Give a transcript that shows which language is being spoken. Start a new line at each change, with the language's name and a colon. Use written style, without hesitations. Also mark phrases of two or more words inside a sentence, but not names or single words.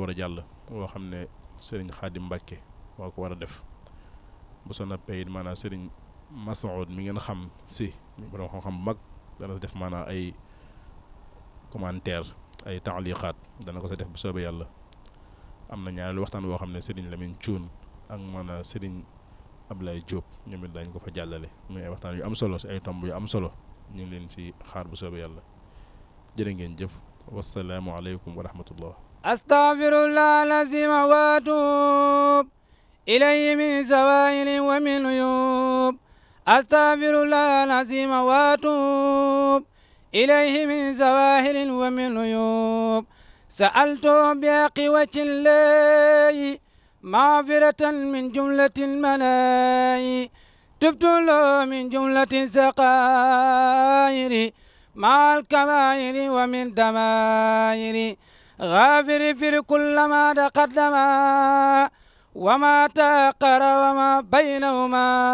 Wolof: war a jàll boo xam ne sëriñ Xaadim Mbàkke moo ko war a def bu soo noppee it maanaam sëriñ Masoud mi ngeen xam si borom xam-xam bu mag dana sa def maanaam ay commentaire ay taaliqaat dana ko sa def bu soobee yàlla am na ñaareelu waxtaan boo xam ne sëriñ Lamine Cuun ak maanaam sëriñ Ablaye Diop ñoom it dañ ko fa jàllale muy ay waxtaan yu am solo si ay tomb yu am solo ñu ngi leen si xaar bu soobee yàlla jërë ngeen jëf
Arabic: والسلام عليكم ورحمة الله أستغفر الله العظيم وأتوب إليه من السوائل ومن العيوب أستغفر الله العظيم وأتوب إليه من السوائل ومن العيوب سألت بحق وجه الله مغفرة من جملة المناي تبت له من جملة السقائر مع الكبائر ومن دمائر غافر في كل ما تقدم وما تأخر وما بينهما